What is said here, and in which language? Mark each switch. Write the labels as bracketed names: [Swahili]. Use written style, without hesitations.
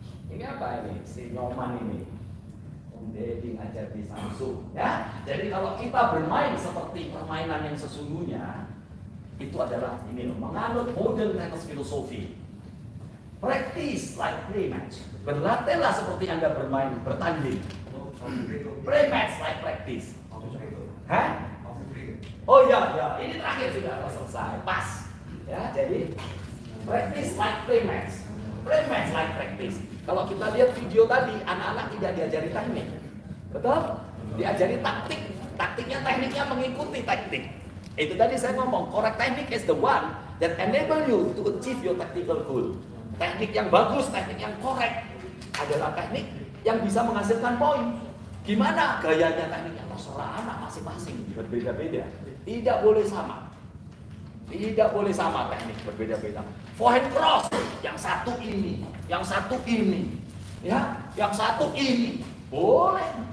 [Indonesian] Ini apa ini? Si Nyoman ini. Om Deddy ngajar di Samsu. Ya, jadi kalau kita bermain seperti permainan yang sesungguhnya, itu adalah ini loh, menganut modern tennis filosofi. [English] Practice like play match. [Indonesian] Berlatihlah seperti Anda bermain bertanding. [English] Play match like practice. [Indonesian] Hah? Oh iya, ini terakhir sudah selesai, pas. Ya, jadi [English] practice like play match. Play match like practice. [Indonesian] Kalau kita lihat video tadi, anak-anak tidak diajari teknik. Betul? Diajari taktik. Taktiknya, tekniknya mengikuti taktik. Itu tadi saya ngomong, [English] correct technique is the one that enable you to achieve your tactical goal. [Indonesian] Teknik yang bagus, teknik yang correct adalah teknik yang bisa menghasilkan poin. Gimana gayanya tekniknya? Terserah anak masing-masing, berbeda-beda. Tidak boleh sama. Tidak boleh sama teknik, berbeda-beda. Forehand cross, yang satu ini, yang satu ini, ya, yang satu ini, boleh.